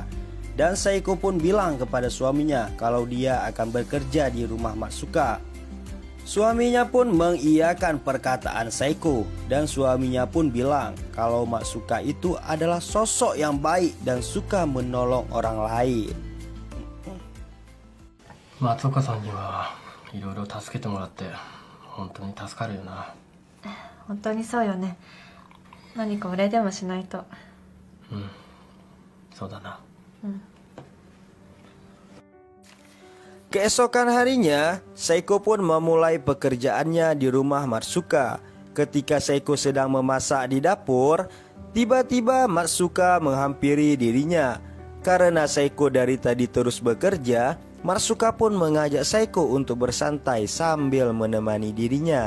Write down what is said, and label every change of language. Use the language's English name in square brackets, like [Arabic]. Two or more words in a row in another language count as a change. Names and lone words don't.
[Indonesian] Dan Seiko pun bilang kepada suaminya kalau dia akan bekerja di rumah Matsuka. Suaminya pun mengiyakan perkataan Seiko, dan suaminya pun bilang kalau Matsuka itu adalah sosok yang baik dan suka menolong orang lain. [Japanese] Matsuka-sanにはいろいろ助けてもらって本当に助かるよな。本当にそうよね。何かお礼でもしないと。そうだな。 [Indonesian] Keesokan harinya, Seiko pun memulai pekerjaannya di rumah Matsuka. Ketika Seiko sedang memasak di dapur, tiba-tiba Matsuka menghampiri dirinya. Karena Seiko dari tadi terus bekerja, Matsuka pun mengajak Seiko untuk bersantai sambil menemani dirinya.